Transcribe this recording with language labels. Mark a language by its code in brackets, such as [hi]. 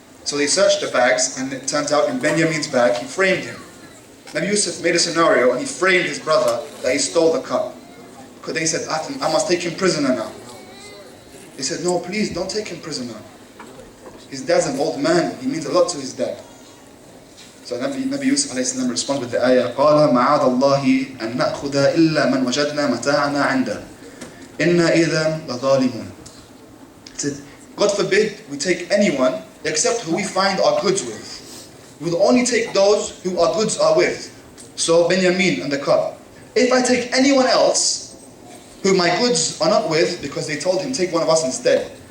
[en] So they searched the bags, and it turns out in Benjamin's bag, he framed him. Nabi Yusuf made a scenario and he framed his brother that he stole the cup. Because they said, I must take him prisoner now. He said, no, please don't take him prisoner. His dad's an old man, he means a lot to his dad. So Nabi Yusuf ﷺ responds with the ayah, [ar] قَالَ مَعَاذَ اللَّهِ أَن نَأْخُذَ إِلَّا مَنْ وَجَدْنَا مَتَاعَنَا عِنْدَهُ إِنَّا إِذًا لَظَالِمُونَ. [en] He said, God forbid we take anyone except who we find our goods with. We will only take those who our goods are with. So Benjamin and the cup. If I take anyone else who my goods are not with, because they told him, take one of us instead.